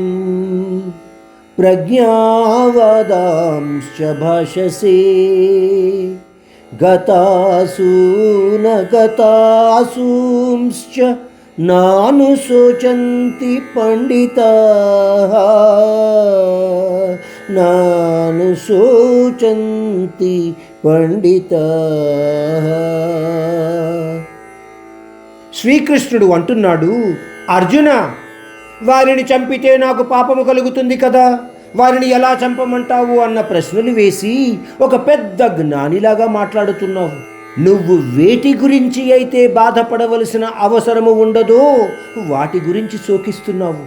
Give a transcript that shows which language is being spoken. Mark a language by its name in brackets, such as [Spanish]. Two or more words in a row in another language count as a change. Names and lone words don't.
[Sanskrit] प्रज्ञावादांश्च भाषसे गतासून गतासूंश्च नानुशोचन्ति पंडिताः नानुशोचन्ति పండితాః. [Telugu] శ్రీకృష్ణుడు అంటున్నాడు, అర్జున, వారిని చంపితే నాకు పాపము కలుగుతుంది కదా, వారిని ఎలా చంపమంటావు అన్న ప్రశ్నలు వేసి ఒక పెద్ద జ్ఞానిలాగా మాట్లాడుతున్నావు. నువ్వు వేటి గురించి అయితే బాధపడవలసిన అవసరము ఉండదో వాటి గురించి శోకిస్తున్నావు.